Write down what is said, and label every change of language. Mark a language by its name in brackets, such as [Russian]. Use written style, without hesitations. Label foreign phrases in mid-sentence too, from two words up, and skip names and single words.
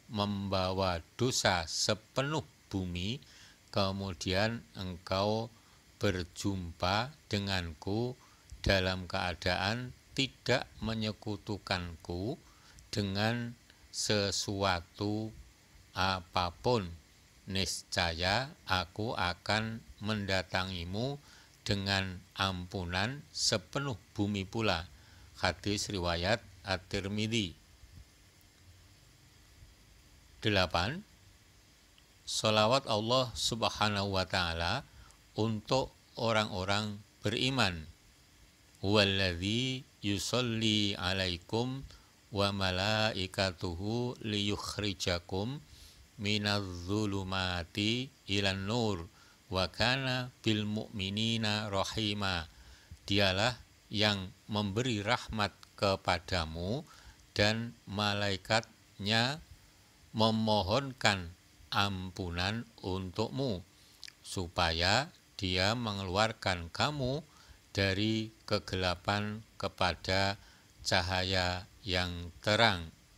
[Indonesian] membawa dosa sepenuh bumi, kemudian engkau berjumpa denganku dalam keadaan tidak menyekutukanku dengan sesuatu apapun, niscaya aku akan mendatangimu dengan ampunan sepenuh bumi pula. Hadis riwayat At-Tirmidzi. 8. Sholawat Allah [Arabic] سبحانه وتعالى [Indonesian] untuk orang-orang beriman. [Arabic] هو الذي يصلي عليكم وملائكته ليخرجكم من الظلمات إلى النور وكان بالمؤمنين رحيما. [Indonesian] Dialah yang memberi rahmat kepadamu dan malaikatnya memohonkan ampunan untukmu supaya dia mengeluarkan kamu dari kegelapan kepada cahaya yang terang,